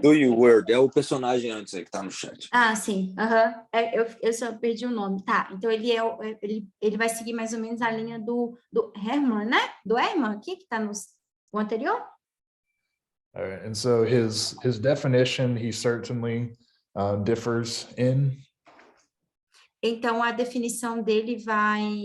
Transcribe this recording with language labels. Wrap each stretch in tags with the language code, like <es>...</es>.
<pt>Do You Word, é o personagem antes aí que tá no chat. Ah, sim, eu só perdi o nome, tá, então ele vai seguir mais ou menos a linha do Herman, né? Do Herman aqui, que tá no anterior?</pt> <en>All right, and so his definition, he certainly differs in.</en> <pt>Então, a definição dele vai</pt>